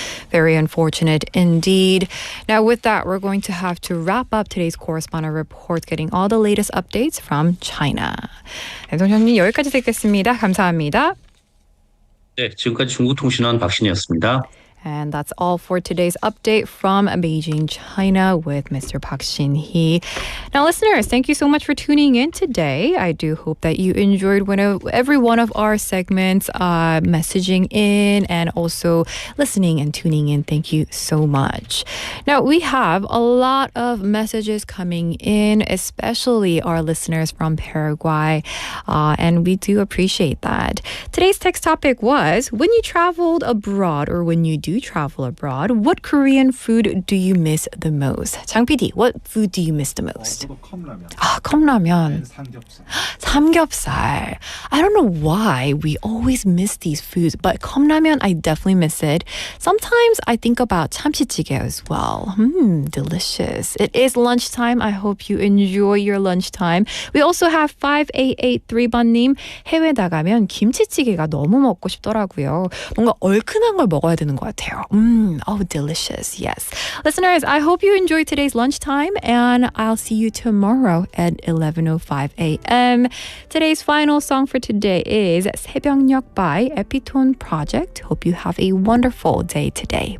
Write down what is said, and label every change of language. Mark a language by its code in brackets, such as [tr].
[en] Very unfortunate indeed. Now with that, we're going to have to wrap up today's correspondent report, getting all the latest updates from China. [ko] 동현님 여기까지 듣겠습니다. 감사합니다. 네, 지금까지 중국통신원 박신이었습니다. [en] And that's all for today's update from Beijing, China with Mr. Park Shin-hee. Now, listeners, thank you so much for tuning in today. I do hope that you enjoyed every one of our segments, messaging in and also listening and tuning in. Thank you so much. Now, we have a lot of messages coming in, especially our listeners from Paraguay, and we do appreciate that. Today's text topic was, when you traveled abroad or when you do travel abroad, what Korean food do you miss the most? 장 PD, what food do you miss the most? [ko] 컵라면. 컵라면. 삼겹살. 삼겹살. [en] I don't know why we always miss these foods, but 컵라면, I definitely miss it. Sometimes I think about 참치찌개 as well. Delicious. It is lunchtime. I hope you enjoy your lunchtime. We also have [ko] 5883번님, 해외 나가면 김치찌개가 너무 먹고 싶더라고요. 뭔가 얼큰한 걸 먹어야 되는 것 같아요. [en] Oh, delicious. Yes. Listeners, I hope you enjoyed today's lunchtime, and I'll see you tomorrow at 11:05 a.m. Today's final song for today is 새벽녘 by Epitone Project. Hope you have a wonderful day today.